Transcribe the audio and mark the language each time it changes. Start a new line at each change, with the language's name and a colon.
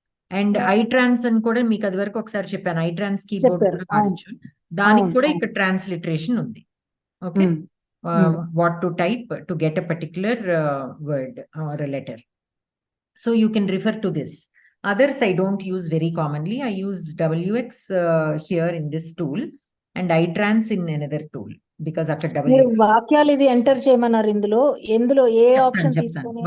Telugu: And iTrans అని కూడా మీకు అది వరకు ఒకసారి చెప్పాను. iTrans కీబోర్డ్ కూడా వాడచ్చు. దానికి కూడా ఇక్కడ ట్రాన్స్లిటరేషన్ ఉంది. Okay.
English: what to type to get a particular word or a letter. So you can refer to this. Others I don't use very commonly. I use WX here in this tool and iTrans in another tool because after WX.
Telugu: వాక్యాలు ఇది enter చేయమన్నారు ఇందులో ఎందులో ఏ option తీసుకొని